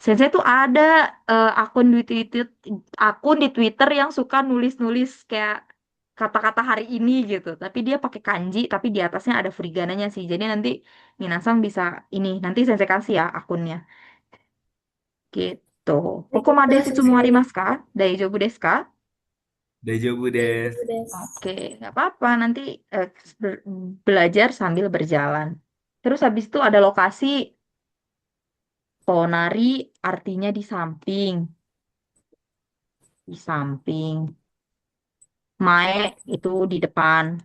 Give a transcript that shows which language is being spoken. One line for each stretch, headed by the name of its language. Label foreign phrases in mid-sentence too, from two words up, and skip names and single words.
Indonesian: Sensei tuh ada akun di Twitter yang suka nulis-nulis kayak kata-kata hari ini gitu. Tapi dia pakai kanji, tapi di atasnya ada furigananya sih. Jadi nanti Minasang bisa ini, nanti Sensei kasih ya akunnya. Gitu. Kokomade Baiklah,
Japanese: 質問
Indonesian: Sensei.
Japanese: ありますか? 大丈夫ですか? 大丈夫大丈夫です. です.
Indonesian: Oke, nggak apa-apa. Nanti eh, belajar sambil berjalan. Terus habis itu ada lokasi Tonari artinya di samping. Di samping. Mae itu di depan.